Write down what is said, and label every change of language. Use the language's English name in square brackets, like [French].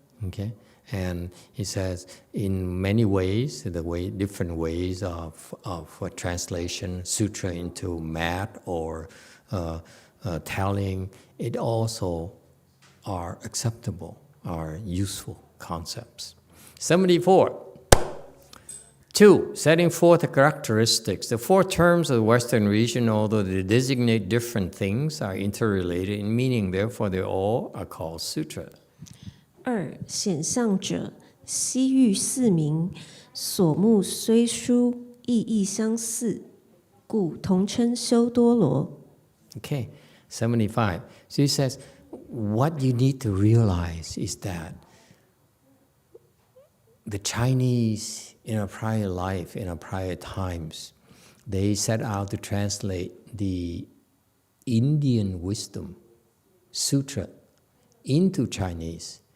[English] Okay, and he says in many ways, different ways of translation sutra into math or tallying, it also are acceptable, are useful concepts. 74. 2. Setting forth the characteristics. The four terms of the Western region, although they designate different things, are interrelated in meaning. Therefore, they all are called sutra. [Chinese] 2. 显相者西域四民所目虽殊，意义相似，故同称修多罗。 [English] Okay, 75. So he says, what you need to realize is that the Chinese in a prior life, in a prior times, they set out to translate the Indian wisdom sutra into Chinese.